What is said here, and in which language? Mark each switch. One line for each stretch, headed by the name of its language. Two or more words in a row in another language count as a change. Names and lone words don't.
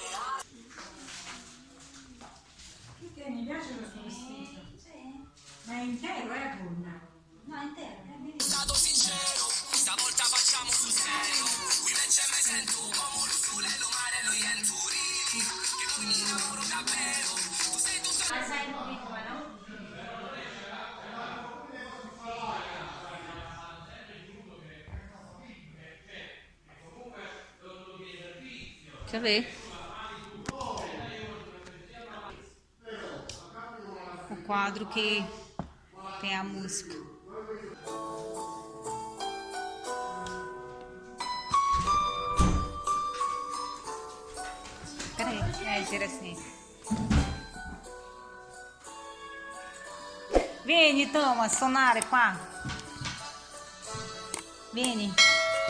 Italian: Mi piace questo vestito. Sì. Ma è in
Portuguese: inteiro, é, Dona? Não, inteiro.
Italian: Stato sincero, stavolta facciamo sul serio. Qui invece mi sento come lo sole, lo mare, lo ienturi. Che poi mi innamoro davvero. Tu sei tutto.
Portuguese: Vai sair no vídeo, vai não? Deixa eu ver. O quadro que tem a música. Peraí, dizer assim.
Italian: Vieni, toma, sonare qua. Vieni.